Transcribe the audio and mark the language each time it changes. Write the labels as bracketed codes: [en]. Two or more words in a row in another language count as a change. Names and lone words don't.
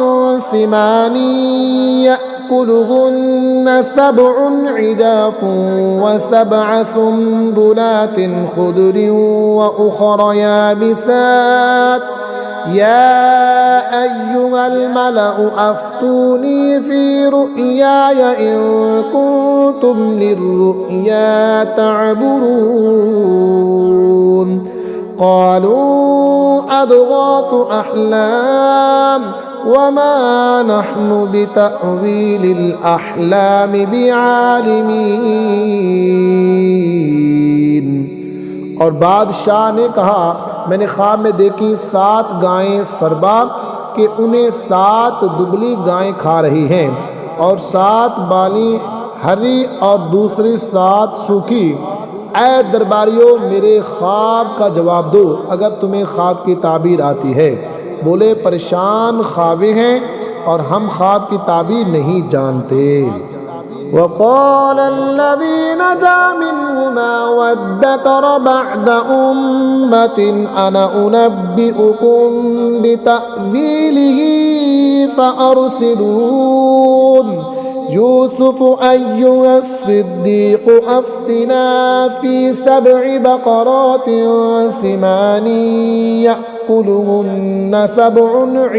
[ar] سمان يأكلهن سبع عجاف وسبع سنبلات خضر وأخر يابسات يا أيها الملأ أفتوني في رؤياي إن كنتم للرؤيا تعبرون. قالوا أضغاث أحلام وما نحن بتأويل الأحلام بعالمين. [ur] اور بادشاہ نے کہا میں نے خواب میں دیکھی 7 گائیں فربہ کہ انہیں 7 دبلی گائیں کھا رہی ہیں اور 7 بالی ہری اور دوسری 7 سوکھی. اے درباریوں میرے خواب کا جواب دو اگر تمہیں خواب کی تعبیر آتی ہے. بولے پریشان خوابیں ہیں اور ہم خواب کی تعبیر نہیں جانتے. [ar] وقال الذي نجا منهما وادكر بعد أمة أنا أنبئكم بتأويله فأرسلون. يوسف أيها الصديق أفتنا في سبع بقرات سمان يأكلهن سبع